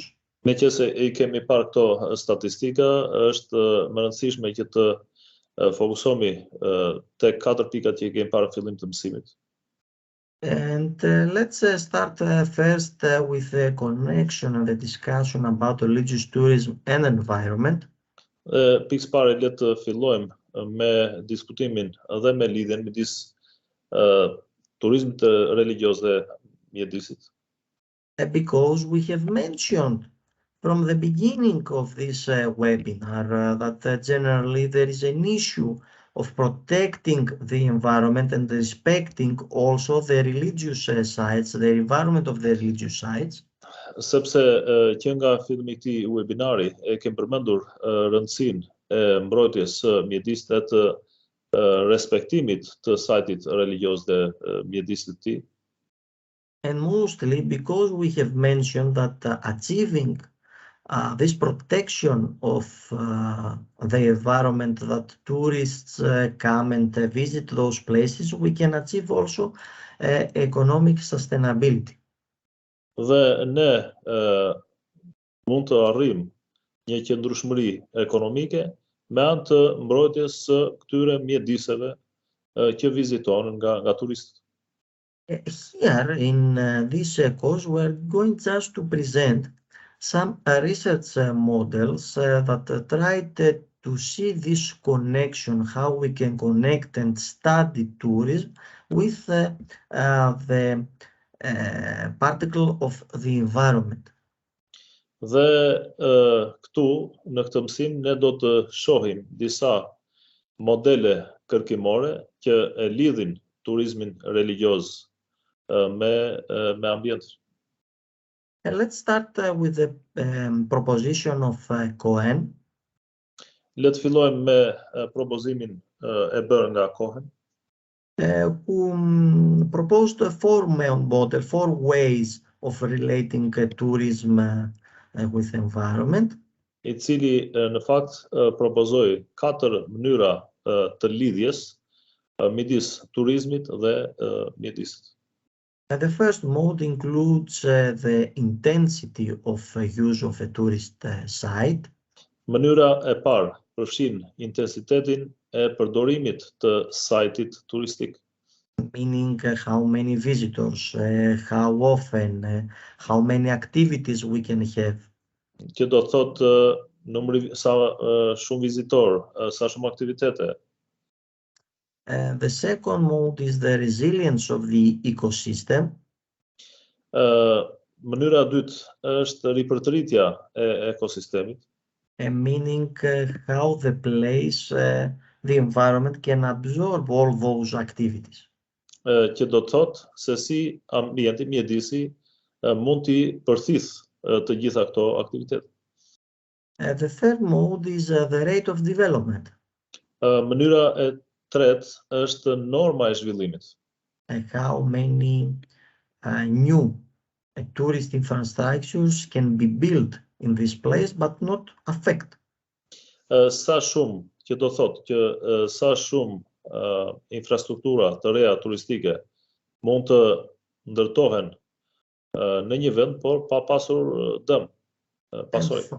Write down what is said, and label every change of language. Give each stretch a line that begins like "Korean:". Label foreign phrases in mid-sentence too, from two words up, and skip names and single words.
Albanian: Meqense I kemi parë këto statistika, është më rëndësishme që të fokusohemi tek katër pikat që I kemi parë në fillim të mësimit.
English: And let's start first with the connection and the discussion about religious tourism and environment.
Albanian: Pikë pare le të fillojmë me diskutimin dhe me lidhjen midis turizmit religioz dhe mjedisit.
English: Because we have mentioned from the beginning of this webinar that generally there is an issue of protecting the environment and respecting also the religious sites, the environment of the religious sites.
Albanian: Sepse që nga fillimi I këtij webinari e kem përmendur rëndësinë e mbrojtjes së mjedisit dhe të respektimit të sajtit religioz dhe mjedisit të tij.
English: And mostly because we have mentioned that achieving this protection of the environment, that tourists come and visit those places, we can achieve also economic sustainability.
Albanian: Dhe ne mund të arrijmë një qëndrueshmëri ekonomike me anë të mbrojtjes së këtyre mjediseve që vizitohen nga turistët.
English: Here in this course, we're going just to present Some research models that tried to see this connection, how we can connect and study tourism with the particle of the environment.
Albanian: Dhe këtu, në këtë mësim, ne do të shohim disa modele kërkimore që e lidhin turizmin religioz me ambient.
English: Let's start with the proposition of Cohen.
Albanian: Le të fillojmë me propozimin e bërë nga Cohen,
English: Who proposed four ways of relating tourism with environment.
Albanian: I cili në fakt propozoi 4 mënyra të lidhjes midis turizmit dhe mjedisit.
English: The first mode includes the intensity of use of a tourist site.
Albanian: Mënyra e parë përfshin intensitetin e përdorimit të sajtit turistik,
English: Meaning how many visitors, how often, how many activities we can have.
Albanian: që do të thotë sa shumë vizitor, sa shumë aktivitete.
English: The second mode is the resilience of the ecosystem.
Albanian: Mënyra e dytë është ripërtëritja e ekosistemit,
English: Meaning how the place, the environment can absorb all those activities.
Albanian: që do të thotë se si ambienti, mjedisi mund t'i përthith të gjitha këto aktivitete.
English: The third mode is the rate of development.
Albanian: Mënyra e tretë është norma e zhvillimit.
English: How many new tourist infrastructures can be built in this place but not affect.
Albanian: Sa shumë, që do thotë që sa shumë infrastruktura të reja turistike mund të ndërtohen në një vend, por pa pasur dëm, pasojë.